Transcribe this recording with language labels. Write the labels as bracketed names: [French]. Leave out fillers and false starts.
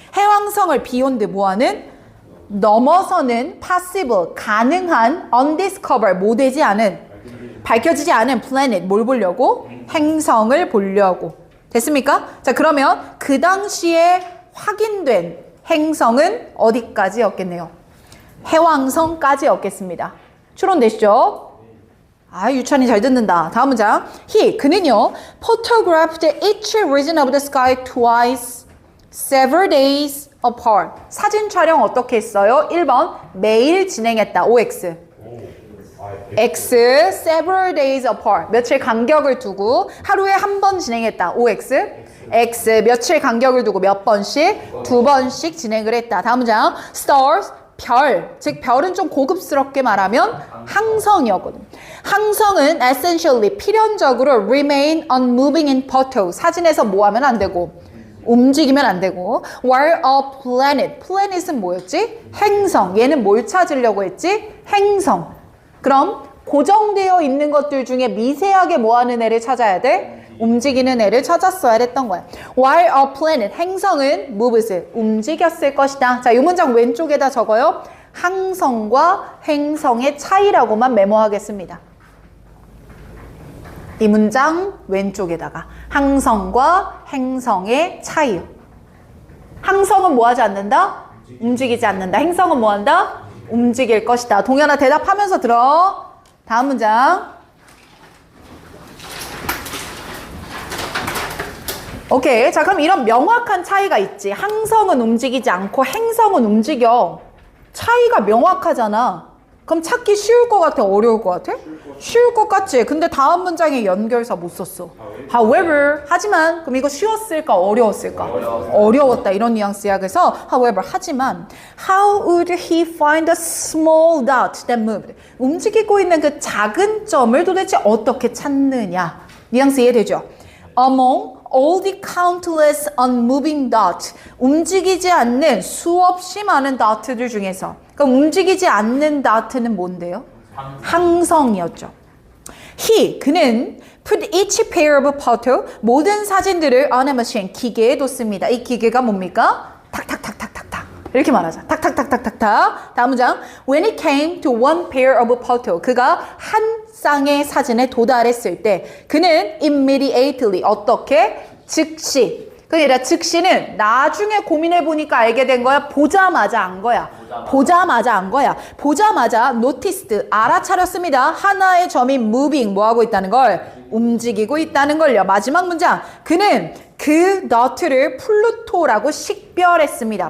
[Korean] 해왕성을 beyond 뭐하는? 넘어서는 possible, 가능한 undiscovered, 못 되지 않은 밝혀지지 않은 planet, 뭘 보려고? 행성을 보려고. 됐습니까? 자, 그러면 그 당시에 확인된 행성은 어디까지였겠네요? 해왕성까지였겠습니다. 추론되시죠? 아, 유찬이 잘 듣는다. 다음 문장. 그는요, [English] photographed each region of the sky twice, several days apart. [Korean] 사진 촬영 어떻게 했어요? 1번, 매일 진행했다. OX. X, [English] several days apart. [Korean] 며칠 간격을 두고 하루에 한 번 진행했다. OX. X, 며칠 간격을 두고 몇 번씩? 두 번씩 진행을 했다. 다음 문장. Stars, 별. 즉, 별은 좀 고급스럽게 말하면 항성이었거든. [English] 항성은 essentially, [Korean] 필연적으로 [English] remain unmoving in photo. [Korean] 사진에서 뭐 하면 안 되고, 움직이면 안 되고. [English] While a planet. [Korean] planet은 뭐였지? 행성. 얘는 뭘 찾으려고 했지? 행성. 그럼 고정되어 있는 것들 중에 미세하게 뭐하는 애를 찾아야 돼? 움직이는 애를 찾았어야 했던 거야. [English] While a planet, [Korean] 행성은 [English] moves, [Korean] 움직였을 것이다. 자, 이 문장 왼쪽에다 적어요. 항성과 행성의 차이라고만 메모하겠습니다. 이 문장 왼쪽에다가 항성과 행성의 차이요. 항성은 뭐하지 않는다? 움직이지 않는다. 행성은 뭐한다? 움직일 것이다. 동현아, 대답하면서 들어. 다음 문장. 오케이. 자, 그럼 이런 명확한 차이가 있지. 항성은 움직이지 않고 행성은 움직여. 차이가 명확하잖아. 그럼 찾기 쉬울 것 같아? 어려울 것 같아? 쉬울 것 같지? 근데 다음 문장에 연결사 못 썼어. [English] However, [Korean] 하지만 그럼 이거 쉬웠을까? 어려웠을까? 어려웠다 이런 뉘앙스야. 그래서 [English] however, [Korean] 하지만 [English] How would he find a small dot that moved? [Korean] 움직이고 있는 그 작은 점을 도대체 어떻게 찾느냐? 뉘앙스 이해되죠? [English] Among all the countless unmoving dots, [Korean] 움직이지 않는 수없이 많은 dot들 중에서, 그럼 움직이지 않는 dot는 뭔데요? 항성이었죠. 그는 [English] put each pair of photo, [Korean] 모든 사진들을 [English] on a machine, [Korean] 기계에 뒀습니다. 이 기계가 뭡니까? 탁탁탁탁탁탁 이렇게 말하자. 탁탁탁탁탁탁. 다음 문장. [English] When it came to one pair of photo, [Korean] 그가 한 쌍의 사진에 도달했을 때 그는 [English] immediately, [Korean] 어떻게? 즉시. 그러니까 즉시는 나중에 고민해 보니까 알게 된 거야. 보자마자 안 거야. 보자마자 안 거야. 보자마자 [English] noticed, [Korean] 알아차렸습니다. 하나의 점이 [English] moving, [Korean] 뭐하고 있다는 걸? 움직이고 있다는 걸요. 마지막 문장. 그는 그 너트를 플루토라고 식별했습니다.